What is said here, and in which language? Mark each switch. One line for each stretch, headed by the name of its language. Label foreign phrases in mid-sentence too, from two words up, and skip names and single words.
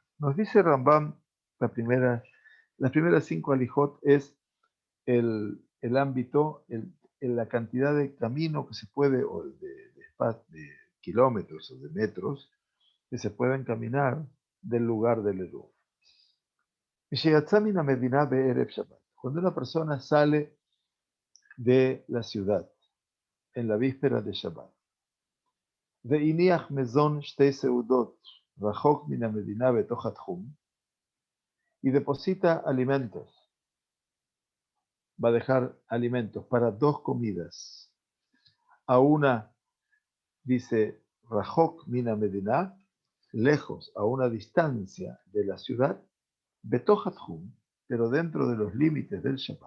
Spanish: Nos dice Rambam, las primeras 5 alijot es el ámbito, la cantidad de camino que se puede, o de kilómetros o de metros, que se pueden caminar del lugar del Eruv. Cuando una persona sale de la ciudad en la víspera de Shabbat,
Hebrew: והניח מזון שתי סעודות רחוק מן המדינה בתוך התחום,
Spanish: y deposita alimentos, va a dejar alimentos para 2 comidas, a una, dice,
Hebrew: רחוק מן המדינה,
Spanish: lejos, a una distancia de la ciudad, Betohatjum, pero dentro de los límites del Shabbat.